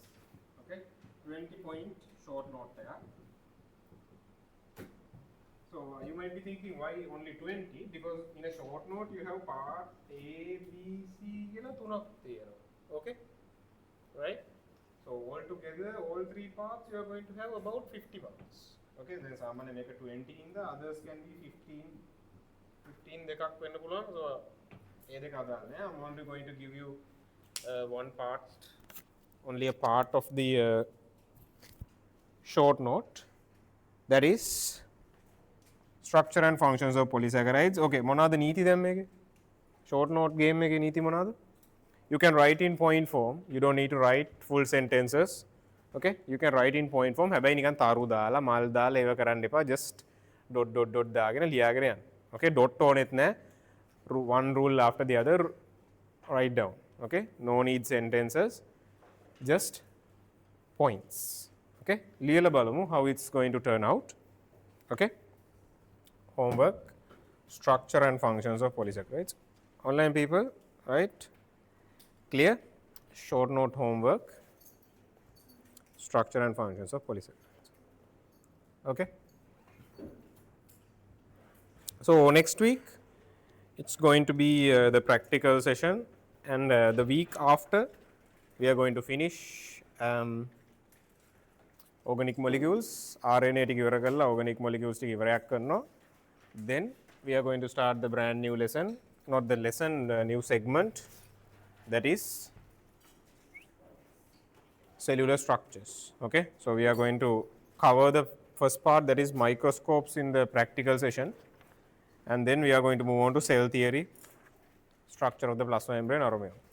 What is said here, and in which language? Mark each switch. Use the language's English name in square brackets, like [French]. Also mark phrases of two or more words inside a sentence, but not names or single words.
[English] Okay, 20-point short note there. So you might be thinking, why only 20? Because in a short note you have part A, B, C, okay, right? So all together, all three parts, you are going to have about 50 marks. Okay, then someone make a 20 in the others can be 15 [Sinhala] දෙකක් වෙන්න පුළුවන්. So ඒ දෙක අදාළ නෑ. [English] I'm only going to give you one part, only a part of the short note, that is structure and functions of polysaccharides. [Sinhala] Okay, මොනවාද නීති දැන් මේකේ? [English] Short note game [Sinhala] එකේ නීති මොනවාද? [English] You can write in point form. You don't need to write full sentences. Okay, you can write in point form. [Sinhala] හැබැයි නිකන් තරු දාලා මල් දාලා ඒව කරන්න එපා. [English] Just dot [Sinhala] දාගෙන ලියාගෙන යන්න. Okay, dot ඕනෙත් නැහැ. [English] One rule after the other, write down. Okay, no need sentences, just points. Okay, [Sinhala] ලියලා බලමු [English] how it's going to turn out. Okay, homework, structure and functions of polysaccharides. Online people, right? Clear? Short note homework, structure and functions of polysaccharides. Okay. So next week it's going to be the practical session, and the week after we are going to finish organic molecules. [Sinhala] RNA ටික ඉවර කරලා [English] organic molecules [Sinhala] ටික ඉවරයක් කරනවා. [English] Then we are going to start the brand new lesson, not the lesson, the new segment, that is cellular structures. Okay, so we are going to cover the first part, that is microscopes, in the practical session, and then we are going to move on to cell theory, structure of the plasma membrane, aroma.